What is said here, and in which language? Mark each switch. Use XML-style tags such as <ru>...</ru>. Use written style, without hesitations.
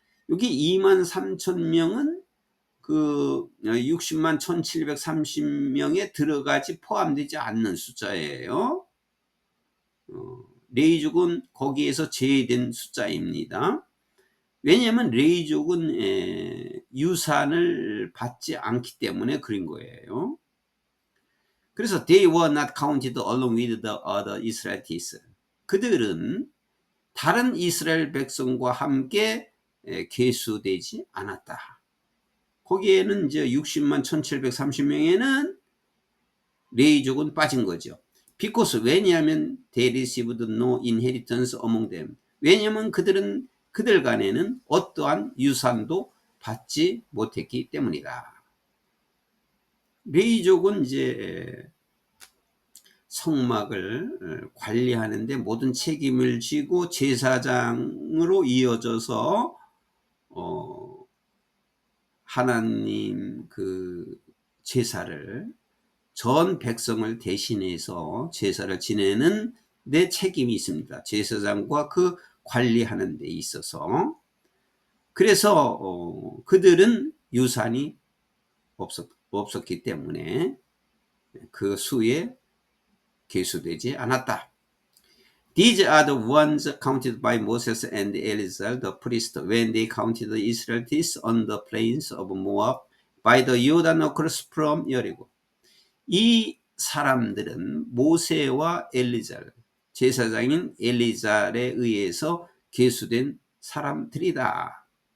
<ko>여기 23,000명은 그 60만 1730명에 들어가지 포함되지 않는 숫자예요. 레위족은 거기에서 제외된 숫자입니다. 왜냐하면 레위족은 유산을 받지 않기 때문에 그런 거예요. 그래서</ko> <en>they were not counted along with the other Israelites.</en> <ko>그들은 다른 이스라엘 백성과 함께 계수되지 않았다. 거기에는 이제 60만 1730명에는 레위족은 빠진 거죠.</ko> <en>Because</en> <ko>왜냐하면</ko> <en>they received no inheritance among them.</en> <ko>왜냐하면 그들 간에는 어떠한 유산도 받지 못했기 때문이다. 레위족은 이제 성막을 관리하는데 모든 책임을 지고 제사장으로 이어져서 하나님 그 제사를 전 백성을 대신해서 제사를 지내는 데 책임이 있습니다. 제사장과 그 관리하는 데 있어서. 그래서 그들은 유산이 없었기 때문에 그 수에 계수되지 않았다.</ko> <en>These are the ones counted by Moses and Eleazar the priest when they counted the Israelites on the plains of Moab by the Jordan across from Jericho.</en> <ko>이 사람들은 모세와 엘리잘, 제사장인 엘리잘에 의해서 계수된 사람들이다.</ko>